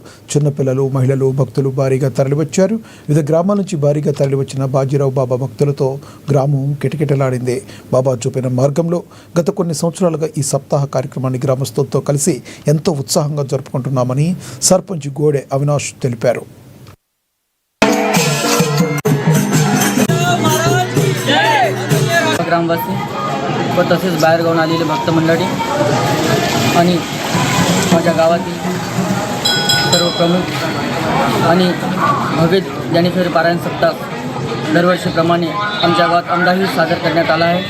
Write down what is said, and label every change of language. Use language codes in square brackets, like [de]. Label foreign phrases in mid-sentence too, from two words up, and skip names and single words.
[te] చిన్నపిల్లలు, మహిళలు, భక్తులు భారీగా తరలివచ్చారు. వివిధ గ్రామాల నుంచి భారీగా తరలివచ్చిన బాజీరావు బాబా భక్తులతో గ్రామం కిటకిటలాడింది. బాబా చూపిన మార్గంలో గత కొన్ని సంవత్సరాలుగా ఈ సప్తాహ కార్యక్రమాన్ని గ్రామస్తులతో కలిసి ఎంతో ఉత్సాహంగా జరుపుకుంటున్నామని సర్పంచ్ గోడె అవినాష్ తెలిపారు. [mr] ग्रामवासी व तसेच बाहेरगावून आलेले भक्त मंडळी आणि माझ्या गावातील सर्व प्रमुख आणि भव्य ज्ञानेश्वरी पारायण सप्ताह दरवर्षीप्रमाणे आमच्या गावात अंगाही सादर करण्यात आला आहे.